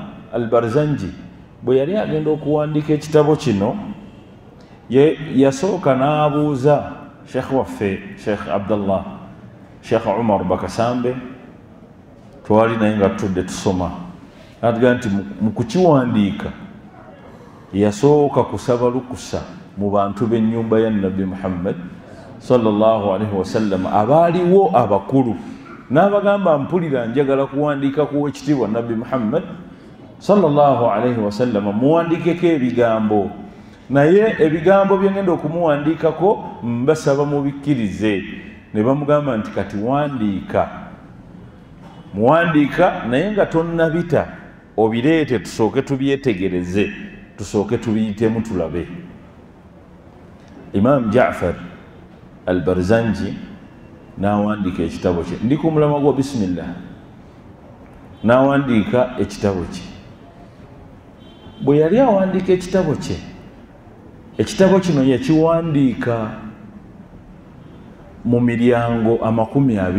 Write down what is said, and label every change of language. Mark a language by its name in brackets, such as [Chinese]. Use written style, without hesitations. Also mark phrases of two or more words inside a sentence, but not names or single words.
[Ganda] Al-Imam al-Barzanji bwe yali agenda okuwandiika ekitabo kino yasooka n'abuuza sheekh waffe sheekh abdallah sheekh umar bakasambe twali naye nga tutudde tusoma atugamba nti mu kukiwandiika yasooka kusaba lukusa mu bantu b'ennyumba ya nabbi muhammad [Arabic] صلى الله عليه وسلم [Ganda] abaaliwo abakulu n'abagamba mpulira njagala kuwandiika ku ekitiibwa nabbi muhammad [Arabic] صلى الله عليه وسلم [Ganda] muwandiikeko ebigambo naye ebigambo bye ngenda okumuwandiikako mbasaba mubikkirize. Ne bamugamba nti kati muwandiika naye nga tonnabita obireete tusooke tubyetegereze tusooke tubiyitemu tulabe. Imam Ja'far al-Barzanji n'awandiika ekitabo kye ndi ku mulama gwa bisimillah n'awandiika ekitabo kye. Bwe yali awandiika ekitabo kye ekitabo kino yakiwandiika mu miryango 20.